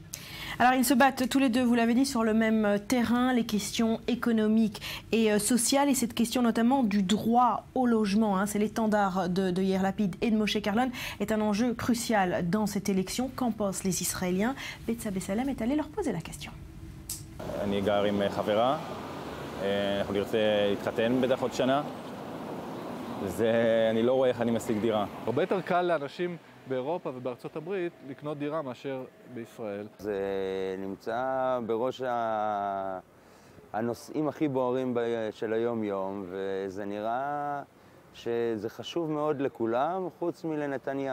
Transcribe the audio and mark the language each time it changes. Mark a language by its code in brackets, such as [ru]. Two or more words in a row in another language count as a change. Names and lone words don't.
[fr] Alors ils se battent tous les deux, vous l'avez dit, sur le même terrain, les questions économiques et sociales, et cette question notamment du droit au logement, hein, c'est l'étendard de Yair Lapid et de Moshe Kahlon, est un enjeu crucial dans cette élection. Qu'en pensent les Israéliens? Betsa Bessalem est allé leur poser la question. [he] אני גר עם חברה, אנחנו נרצה להתחתן בטח עוד שנה, אני לא רואה איך אני משיג דירה. הרבה יותר קל לאנשים באירופה ובארצות הברית לקנות דירה מאשר בישראל. זה נמצא בראש הנושאים הכי בוערים של היום-יום, וזה נראה שזה חשוב מאוד לכולם, חוץ מלנתניהו.